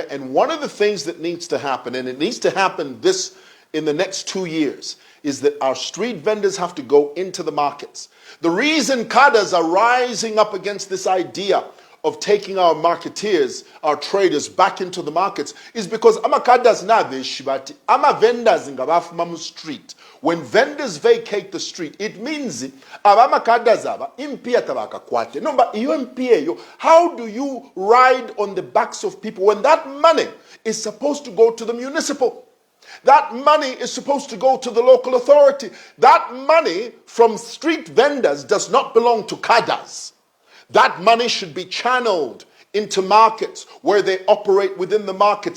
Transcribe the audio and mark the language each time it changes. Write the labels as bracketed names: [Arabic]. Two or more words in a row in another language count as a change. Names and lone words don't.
[English] And one of the things that needs to happen, and it needs to happen in the next 2 years, is that our street vendors have to go into the markets. The reason cadres are rising up against this idea of taking our marketeers, our traders back into the markets is because [Bemba] ama cadres na veshibati, ama vendors ngabafuma mu street. [English] When vendors vacate the street, it means [Bemba] abama cadres aba impia tabaka kwate. [English] No, but you impia yo. How do you ride on the backs of people when that money is supposed to go to the municipal? That money is supposed to go to the local authority. That money from street vendors does not belong to cadres. That money should be channeled into markets where they operate within the markets.